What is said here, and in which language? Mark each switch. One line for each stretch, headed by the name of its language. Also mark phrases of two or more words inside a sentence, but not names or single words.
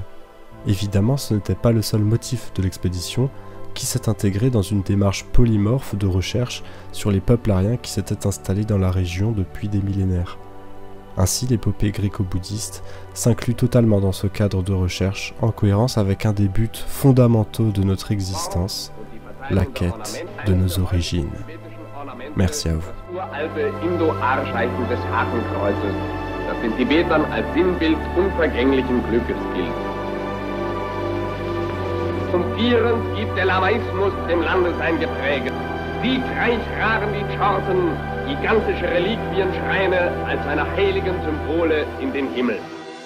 French: Évidemment, ce n'était pas le seul motif de l'expédition, qui s'est intégré dans une démarche polymorphe de recherche sur les peuples aryens qui s'étaient installés dans la région depuis des millénaires. Ainsi, l'épopée gréco-bouddhiste s'inclut totalement dans ce cadre de recherche, en cohérence avec un des buts fondamentaux de notre existence, la quête de nos origines. Merci à vous.
German: Zum Vieren gibt der Lamaismus dem Lande sein Gepräge. Siegreich ragen die Chorten, gigantische Reliquienschreine als seine heiligen Symbole in den Himmel.